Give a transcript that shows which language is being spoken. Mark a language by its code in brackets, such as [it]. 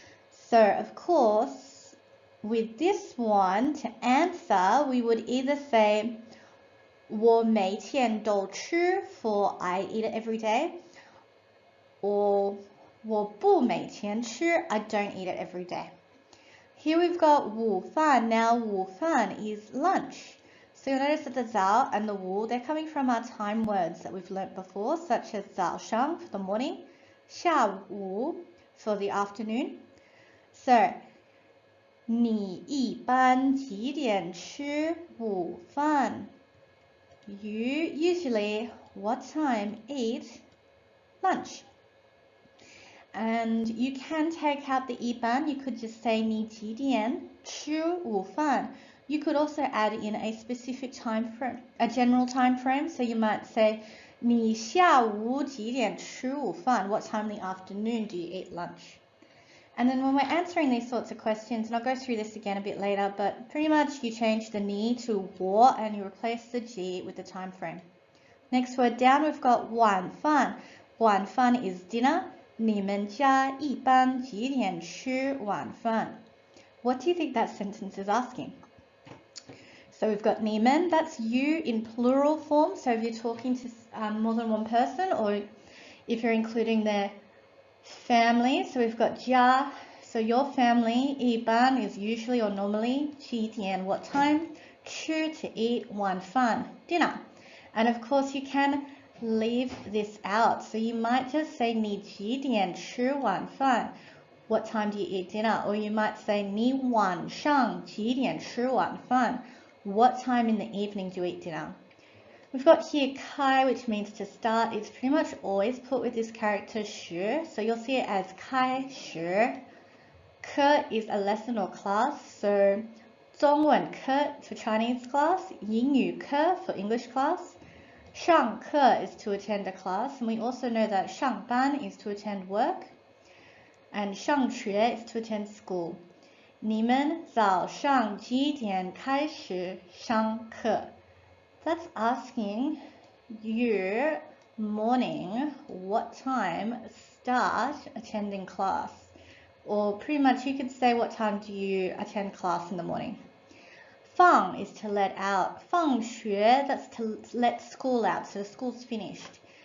[en] So, of course, with this one, to answer, we would either say [zh] 我每天都吃 [en] for I eat it every day, or [zh] 我不每天吃 [en] I don't eat it every day. Here we've got 午饭. Now 午饭 is lunch. So you'll notice that the 早 and the 午, they're coming from our time words that we've learnt before, such as 早上 for the morning, 下午 for the afternoon. [zh] So 你一般几点吃午饭? [en] You usually, what time, eat lunch. And you can take out the 一般.You could just say [zh] 你几点吃午饭? [en] You could also add in a specific time frame, a general time frame. So you might say [zh] 你下午几点吃午饭? [en] What time in the afternoon do you eat lunch? And then when we're answering these sorts of questions, and I'll go through this again a bit later, but pretty much you change the 你 to 我 and you replace the 几 with the time frame. Next word down, we've got 晚饭. 晚饭 is dinner. [zh] 你们家一般几点吃晚饭? [en] What do you think that sentence is asking? So we've got 你们, that's you in plural form. So if you're talking to more than one person, or if you're including their family. So we've got 家, so your family. 一般 is usually or normally. 几点, what time? 吃, to eat. 晚饭, dinner. And of course you can leave this out. So you might just say [zh] 你几点吃晚饭? [en] What time do you eat dinner? Or you might say [zh] 你晚上几点吃晚饭? [en] What time in the evening do you eat dinner? We've got here 开, which means to start. It's pretty much always put with this character 始. So you'll see it as 开始. 课 is a lesson or class. So 中文课 for Chinese class. 英语课 for English class. 上课 is to attend a class, and we also know that 上班 is to attend work, and 上学 is to attend school. [zh] 你们早上几点开始上课? [en] That's asking your morning, what time start attending class. Or pretty much you could say what time do you attend class in the morning. 放 is to let out. 放学, that's to let school out, so the school's finished.